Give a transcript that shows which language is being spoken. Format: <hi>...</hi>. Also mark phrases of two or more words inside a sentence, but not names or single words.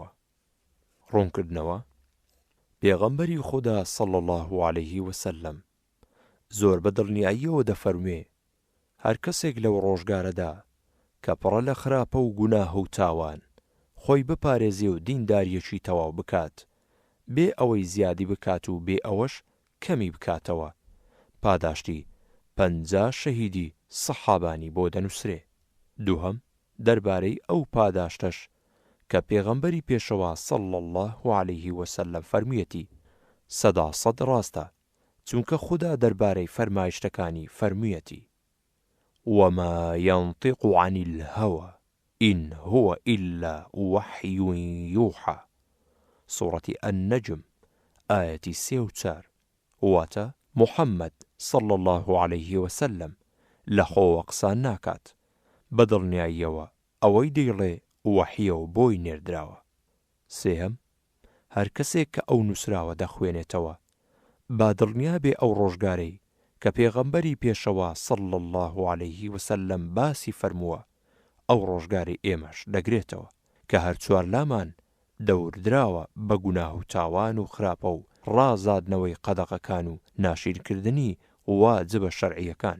<ckb>ڕوونکردنەوە پێغەمبەری خوددا</ckb> <ar>صلی الله عليه وسلم</ar> <ckb>زۆر بە دڵنیاییەوە دەفەرموێ هەر کەسێک لەو ڕۆژگارەدا کە پڕە لە خراپە و گوناهە و تاوان خۆی بپارێزێ و دینداریەکی تەواو بکات، بێ ئەوەی زیادی بکات و بێ ئەوەش کەمی بکاتەوە، پاداشتی 50 شەهیدی سەحابانی بۆ دەنووسرێ. دووهەم دەربارەی ئەو پاداشتەش کە پێغەمبەری پێشەوە</ckb> <ar>صلی الله عليه وسلم</ar> <ckb>فەرموویەتی 100% ڕاستە، چونکە خوددا دەربارەی فەرمایشتەکانی فەرموویەتی</ckb> <ar>وما ينطق عن الهوى إن هو إلا وحي يوحى. سورة النجم آية 34.</ar> <ckb>واتە محەممەد</ckb> <ar>صلی الله عليه وسلم</ar> <ckb>لەخۆوە قسان ناکات، بەدڵنیاییەوە ئەوەی دەیڵێ وەحیە و بۆی نێردراوە. سێهەم هەر کەسێک کە ئەو نووسراوە دەخوێنێتەوە با دڵنیا بێ ئەو ڕۆژگارەی کە پێغەمبەری پێشەوە</ckb> <ar>صلی الله عليه وسلم</ar> <ckb>باسی فەرمووە ئەو ڕۆژگاری ئێمەش دەگرێتەوە کە هەر چوارلامان دەوردراوە بە گوناه و تاوان و خراپە و ڕازادنەوەی قەدەغەکان و ناشیرکردنی واجبە شەرعیەکان.</ckb>